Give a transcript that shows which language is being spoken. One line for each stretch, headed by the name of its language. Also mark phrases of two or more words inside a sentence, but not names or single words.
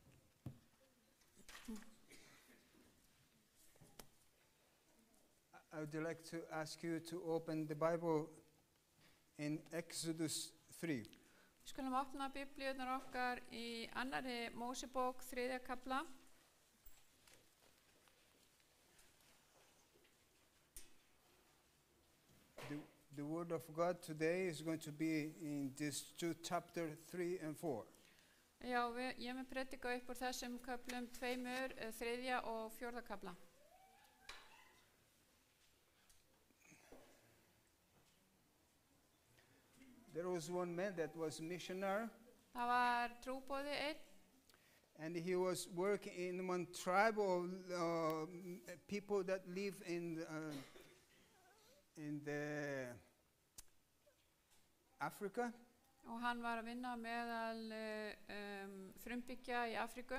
English: I would like to ask you to open the Bible in Exodus 3.
Icelandic: Við skulum opna biblíurnar okkar í annarri Mósebók 3. kafla.
English: The word of God today is going to be in these two chapters 3 and 4.
Icelandic: Já, ég mun predika upp úr þessum köflum tveimur, 3. og 4. kafla.
English: There was one man that was missionary,
Icelandic: Það var trúboði einn
English: and he was working in one tribe of people that live in the Africa.
Icelandic: og hann var að vinna meðal frumbyggja í Afríku.